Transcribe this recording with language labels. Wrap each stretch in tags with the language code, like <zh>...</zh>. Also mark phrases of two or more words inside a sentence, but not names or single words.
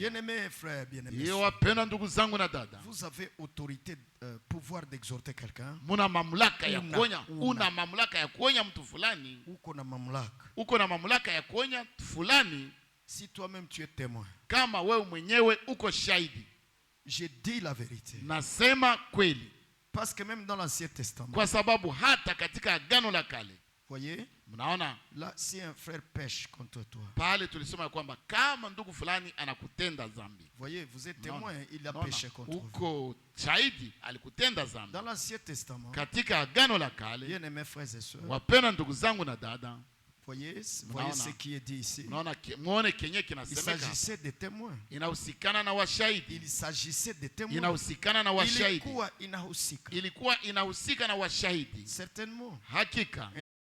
<fr>Bien-aimés frères, bien-aimés.</fr> <sw>Yeye wapenda ndugu zangu na dada.</sw> <fr>Vous avez autorité, pouvoir d'exhorter quelqu'un.</fr> <sw>Muna mamlaka ya kuonya, una mamlaka ya kuonya mtu fulani. Uko na mamlaka. Uko na mamlaka ya kuonya fulani.</sw> <fr>Si toi-même tu es témoin.</fr> <sw>Kama wewe mwenyewe uko shahidi.</sw> <fr>Je dis la vérité.</fr> <sw>Nasema kweli.</sw> <fr>Parce que même dans l'Ancien Testament.</fr> <sw>Kwa sababu hata katika Agano la Kale.</sw> <fr>Voyez?</fr> <sw>Mnaona?</sw> <fr>Là, si un frère pêche contre toi.</fr> <sw>Pale tulisoma kwamba kama ndugu fulani anakutenda dhambi.</sw> <fr>Voyez, vous êtes témoin, il a péché contre vous.</fr> <sw>Uko shahidi alikutenda dhambi.</sw> <fr>Dans l'Ancien Testament.</fr> <sw>Katika Agano la Kale.</sw> <fr>Bien-aimés frères et sœurs.</fr> <sw>Wapenda ndugu zangu na dada.</sw> <fr>Voyez ce qui est dit ici. Il s'agissait de témoins. Il s'agissait de témoins.</fr> <sw>Ilikuwa inahusika na washahidi.</sw> <fr>Certainement.</fr> <sw>Hakika.</sw>